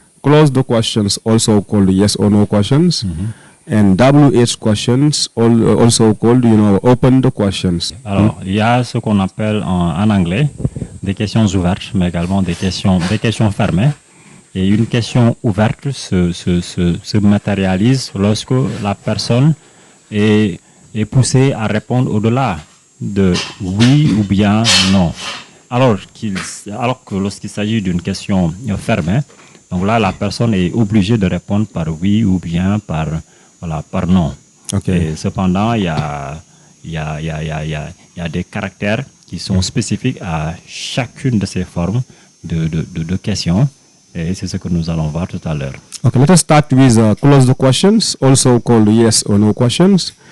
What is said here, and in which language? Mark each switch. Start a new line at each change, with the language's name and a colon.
English: Closed questions, also called yes or no questions, and WH questions, also called open questions.
French: Alors, il y a ce qu'on appelle en anglais des questions ouvertes, mais également des questions fermées. Et une question ouverte se matérialise lorsque la personne est poussée à répondre au-delà de oui ou bien non. Alors que lorsqu'il s'agit d'une question fermée, donc là, la personne est obligée de répondre par oui ou bien par non.
English: Okay.
French: Et cependant, il y a des caractères qui sont spécifiques à chacune de ces formes de questions. Et c'est ce que nous allons voir tout à l'heure.
English: Okay, let us start with closed questions, also called yes or no questions.